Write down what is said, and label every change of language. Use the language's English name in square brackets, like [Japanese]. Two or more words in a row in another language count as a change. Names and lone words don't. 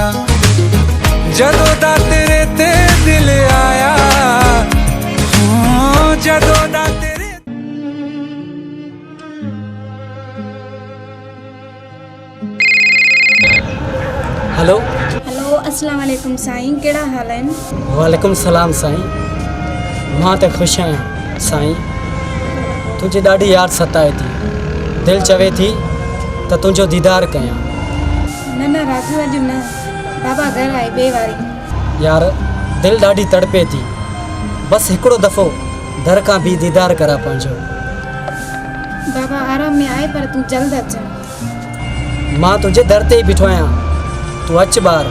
[Punjabi] ਜਦੋਂ ਦਾ ਤੇਰੇ ਤੇ ਦਿਲ ਆਇਆ, ਜਦੋਂ ਦਾ ਤੇਰੇ। [Sindhi] हेलो हेलो [Arabic] السلام عليكم [Sindhi] साईं, केड़ा हाल है? [Arabic] وعليكم السلام [Sindhi] साईं। मां तो खुश आहियां साईं। तुझे ॾाढी यादि सताए थी, दिलि चवे थी त तुंहिंजो दीदार कयां। न राजू अॼु न, बाबा घर आई ॿिए वारी। यार दिलि ॾाढी तड़पे थी, बस हिकिड़ो दफ़ो दर खां बि दीदार करा पंहिंजो। बाबा आराम में आए पर तू जल्द अच। मां तुंहिंजे दर ते ई बीठो आहियां, तूं अच ॿार।